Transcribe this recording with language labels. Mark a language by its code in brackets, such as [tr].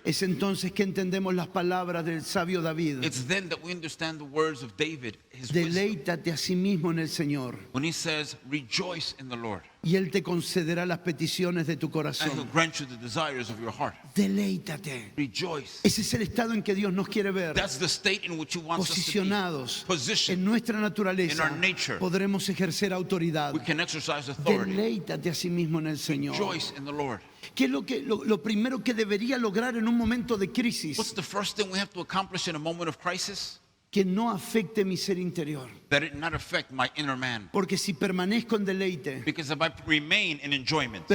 [es] Es entonces que entendemos las palabras del sabio David. [en] It's then that we understand the words of David, his wisdom, [es] Deleítate a sí mismo en el Señor [en] when he says, rejoice in the Lord, [es] y Él te concederá las peticiones de tu [en] and he'll [es] corazón. [en] grant you the desires of your heart. [es] Deleítate. [en] Rejoice. [es] Ese es el estado en que Dios nos quiere ver. [en] That's the state in which he wants us to [es] Posicionados [en] be. Positioned. [es] en nuestra naturaleza, [en] in our nature. [es] podremos ejercer autoridad. [en] We can exercise authority. [es] Deleítate a sí mismo en el Señor. [en] Rejoice in the Lord. [es] ¿Qué es lo primero que debería lograr en un momento de [en] What's [es] crisis? [en] the first thing we have to accomplish in a moment of crisis? [es] Que no afecte mi ser interior. [en] That it not affect my inner man. [es] Porque si permanezco en deleite, [en] Because if I remain in enjoyment,